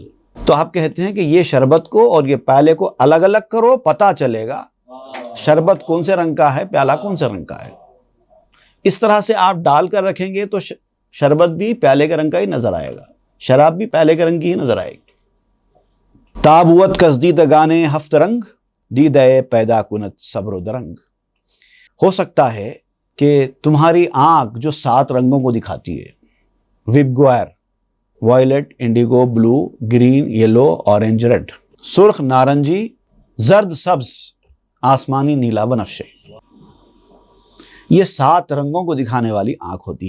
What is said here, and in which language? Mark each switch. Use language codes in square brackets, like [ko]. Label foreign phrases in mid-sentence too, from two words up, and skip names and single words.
[ur] تو آپ کہتے ہیں کہ یہ شربت کو اور یہ پیالے کو الگ الگ کرو، پتہ چلے گا شربت کون سے رنگ کا ہے، پیالہ کون سے رنگ کا ہے۔ اس طرح سے آپ ڈال کر رکھیں گے تو شربت بھی پیالے کے رنگ کا ہی نظر آئے گا، شراب بھی پیالے کے رنگ کی ہی نظر آئے گی۔ [fa] تابوت کزدیدگانے ہفت رنگ، دیدے پیدا کنت صبر و درنگ۔ [ur] ہو سکتا ہے کہ تمہاری آنکھ جو 7 رنگوں کو دکھاتی ہے، [en] VIBGYOR, violet, indigo, blue, green, yellow, orange, red, [ur] سرخ، نارنجی، زرد، سبز، آسمانی، نیلا، بنفشی، یہ 7 رنگوں کو دکھانے والی آنکھ ہوتی ہے۔